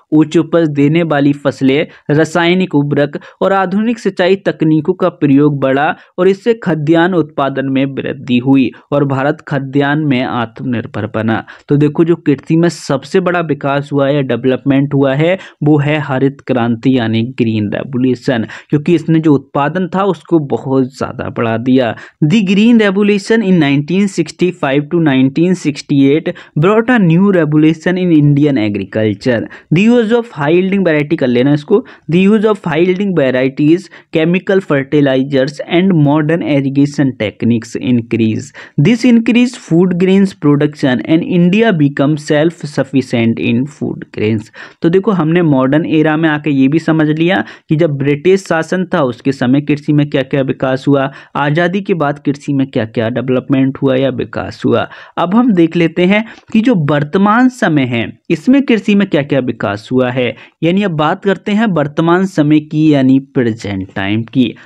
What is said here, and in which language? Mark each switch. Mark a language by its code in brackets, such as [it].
[hi] उच्च उपज देने वाली फसलें, रासायनिक उर्वरक और आधुनिक सिंचाई तकनीकों का प्रयोग बढ़ा और इससे खाद्यान्न उत्पादन में वृद्धि हुई और भारत खाद्यान्न में आत्मनिर्भर बना। तो देखो, जो कृषि में सबसे बड़ा विकास हुआ है, डेवलपमेंट हुआ है, वो है हरित क्रांति यानी ग्रीन रेवोल्यूशन, क्योंकि इसने जो उत्पादन था उसको बहुत ज़्यादा बढ़ा दिया। [en] The green revolution in 1965 to 1968 brought a new revolution in Indian agriculture. The use of high yielding variety, [hi] कर लेना इसको, [en] the use of high yielding varieties, chemical fertilizers and modern irrigation techniques increase. This increased food grains production and India become self sufficient in food grains. [hi] तो देखो, हमने modern era में आके ये भी समझ लिया कि जब ब्रिटिश शासन था उसके समय कृषि में क्या क्या विकास हुआ, आज़ादी के बाद कृषि में क्या क्या डेवलपमेंट हुआ या विकास हुआ। अब हम देख लेते हैं कि जो वर्तमान समय है इसमें कृषि में क्या क्या विकास हुआ है, यानी अब बात करते हैं वर्तमान समय की यानी प्रेजेंट टाइम की।